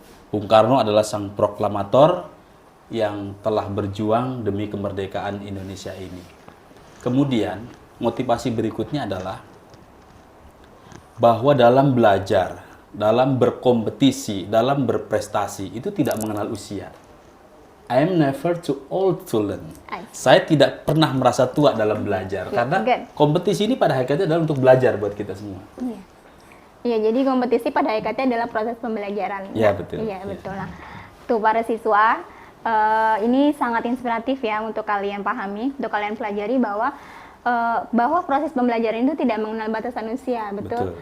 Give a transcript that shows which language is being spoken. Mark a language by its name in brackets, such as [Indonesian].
[Indonesian] Bung Karno adalah sang proklamator yang telah berjuang demi kemerdekaan Indonesia ini. Kemudian, motivasi berikutnya adalah bahwa dalam belajar, dalam berkompetisi, dalam berprestasi, itu tidak mengenal usia. [English] I am never too old to learn. [Indonesian] Saya tidak pernah merasa tua dalam belajar, karena kompetisi ini pada hakikatnya adalah untuk belajar buat kita semua. Iya, jadi kompetisi pada hakikatnya adalah proses pembelajaran. Iya, betul. Iya, betul. Nah, tuh para siswa, ini sangat inspiratif ya untuk kalian pahami, untuk kalian pelajari bahwa proses pembelajaran itu tidak mengenal batasan usia, betul?